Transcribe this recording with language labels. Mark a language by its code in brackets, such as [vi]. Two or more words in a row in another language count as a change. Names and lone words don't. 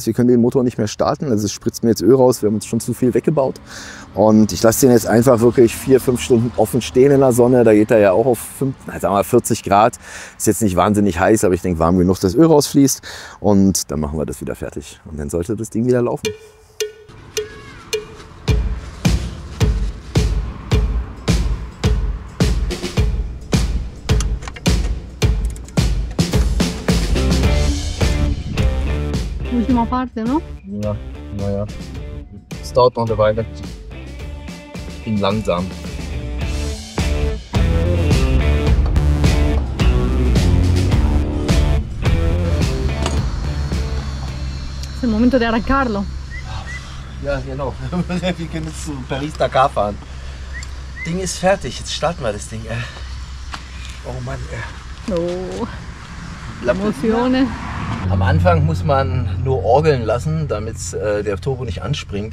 [de] Wir können den Motor nicht mehr starten. Also es spritzt mir jetzt Öl raus. Wir haben uns schon zu viel weggebaut. Und ich lasse den jetzt einfach wirklich 4-5 Stunden offen stehen in der Sonne. Da geht er ja auch auf 40 Grad. Ist jetzt nicht wahnsinnig heiß, aber ich denke warm genug, dass Öl rausfließt. Und dann machen wir das wieder fertig. Und dann sollte das Ding wieder laufen. [es] Última parte, ¿no? [de] Ja, naja. Es dauert noch eine Weile. Ich bin langsam. [es] Es el momento de arrancarlo. [de] Ja, genau. Wir können jetzt zu Paris-Dakar fahren. Ding ist fertig. Jetzt starten wir das Ding. Oh Mann. Oh, Emotionen. Am Anfang muss man nur orgeln lassen, damit der Turbo nicht anspringt.